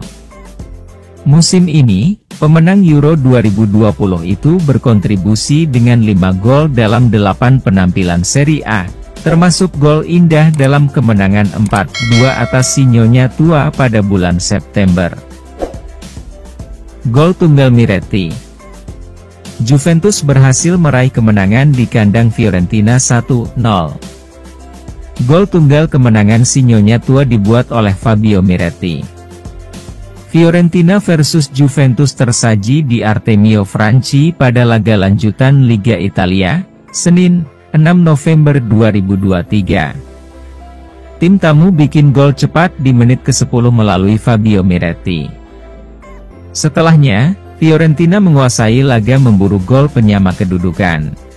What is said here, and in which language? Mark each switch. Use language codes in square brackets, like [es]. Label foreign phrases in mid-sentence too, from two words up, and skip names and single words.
[id] Musim ini, pemenang Euro 2020 itu berkontribusi dengan 5 gol dalam 8 penampilan Serie A, termasuk gol indah dalam kemenangan 4-2 atas si nyonya tua pada bulan September. Gol tunggal Miretti. Juventus berhasil meraih kemenangan di kandang Fiorentina 1-0. Gol tunggal kemenangan si nyonya tua dibuat oleh Fabio Miretti. Fiorentina versus Juventus tersaji di Artemio Franchi pada laga lanjutan Liga Italia, Senin, 6 November 2023. Tim tamu bikin gol cepat di menit ke-10 melalui Fabio Miretti. Setelahnya, Fiorentina menguasai laga memburu gol penyama kedudukan.